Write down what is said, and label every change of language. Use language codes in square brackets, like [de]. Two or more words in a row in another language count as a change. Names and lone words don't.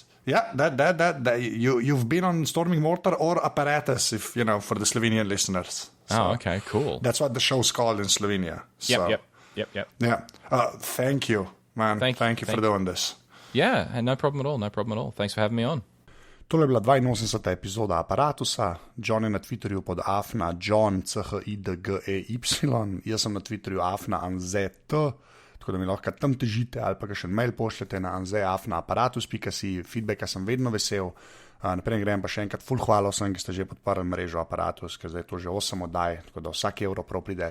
[en] Yeah, that you've been on Storming Mortar or Apparatus, if for the Slovenian listeners. So oh, okay, cool. That's what the show's called in Slovenia. So, Yep. Yeah. Thank you, man. Thank you for doing this. Yeah, and no problem at all. Thanks for having me on. [sl] Tole je bila 82. epizoda Apparatusa. John je na Twitterju pod afna John, Chidgey. Jaz sem na Twitterju afna anzet, tako da mi lahko tam težite ali pa še mail pošljete na anze@apparatus.si. Feedbacka sem vedno vesel. Naprej grem pa še enkrat ful hvala vsem, ki ste že podprli mrežo Apparatus, ker zdaj je to že 8 oddaj, tako da vsak evro prav pride.